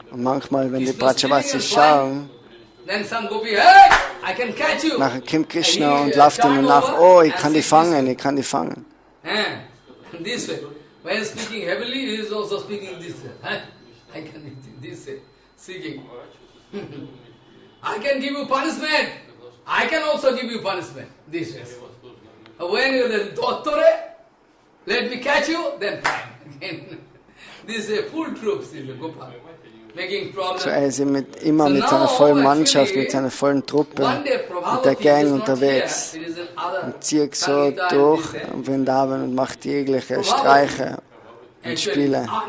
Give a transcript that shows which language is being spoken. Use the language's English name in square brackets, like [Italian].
[German] und manchmal, wenn die Brajavasis schauen, [English] then some gopi, hey, I can catch you. [German] Nachher kommt Krishna und läuft ihnen nach, oh, ich kann die fangen, ich kann die fangen. [English] This way. When speaking heavily, he is also speaking this way. I can this way, speaking. I can give you punishment. I can also give you punishment. This way. When you are Dottore, let me catch you, then fine. This is a full troops, Gopal. [German] So er ist immer mit seiner vollen Mannschaft, mit seiner vollen Truppe, mit der Gang unterwegs und zieht so durch Vrindavan und macht jegliche Streiche und Spiele.